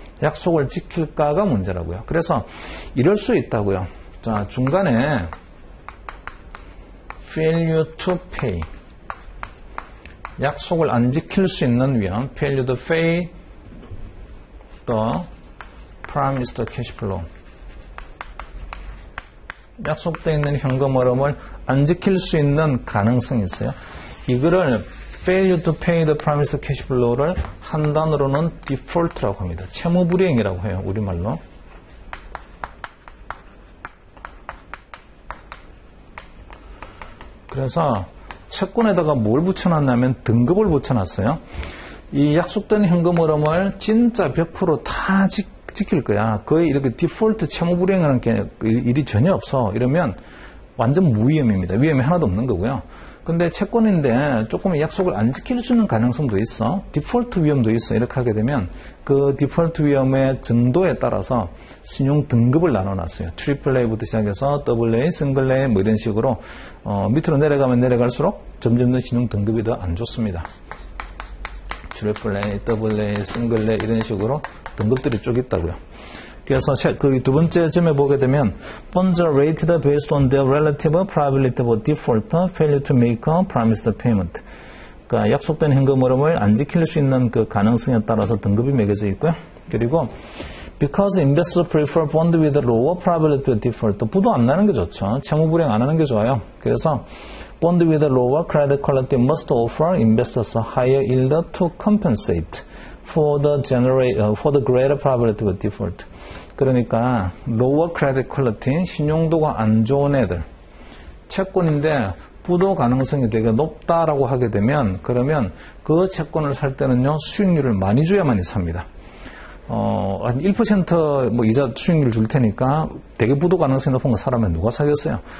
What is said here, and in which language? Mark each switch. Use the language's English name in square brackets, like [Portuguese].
[Korean] 약속을 지킬까가 문제라고요. 그래서 이럴 수 있다고요. 자, 중간에 [English] failure to pay. [Korean] 약속을 안 지킬 수 있는 위험. [English] failure to pay the promised cash flow. [Korean] 약속되어 있는 현금 흐름을 안 지킬 수 있는 가능성이 있어요. 이거를 [English] failure to pay the promised cash flow를 [Korean] 한 단어로는 default라고 합니다. 채무불이행이라고 해요. 우리말로. 그래서 채권에다가 뭘 붙여놨냐면 등급을 붙여놨어요. 이 약속된 현금 흐름을 진짜 100% 다 지킬 거야. 거의 이렇게 디폴트 채무불이행하는 게 일이 전혀 없어. 이러면 완전 무위험입니다. 위험이 하나도 없는 거고요. 근데 채권인데 조금 약속을 안 지킬 수 있는 가능성도 있어. 디폴트 위험도 있어. 이렇게 하게 되면 그 디폴트 위험의 정도에 따라서 신용 등급을 나눠놨어요. AAA부터 시작해서 AA, 싱글A 뭐 이런 식으로 밑으로 내려가면 내려갈수록 점점 더 신용 등급이 더 안 좋습니다. AAA, AA, 싱글A 이런 식으로 등급들이 쭉 있다고요. 그래서 그 두 번째 점에 보게 되면 [English] bonds are rated based on their relative probability of default, failure to make a promised payment. [Korean] 그러니까 약속된 현금 흐름을 안 지킬 수 있는 그 가능성에 따라서 등급이 매겨져 있고요. [English] 그리고 because investors prefer bond with a lower probability of default, [Korean] 부도 안 나는 게 좋죠. 채무 불이행 안 하는 게 좋아요. [English] 그래서 bond with a lower credit quality must offer investors a higher yield to compensate for the greater probability of default. [Korean] 그러니까 [English] lower credit quality, [Korean] 신용도가 안 좋은 애들, 채권인데 부도 가능성이 되게 높다라고 하게 되면 그러면 그 채권을 살 때는요 수익률을 많이 줘야만이 삽니다. 한 1% 뭐 이자 수익률 줄 테니까 되게 부도 가능성이 높은 거 사라면 누가 사겠어요?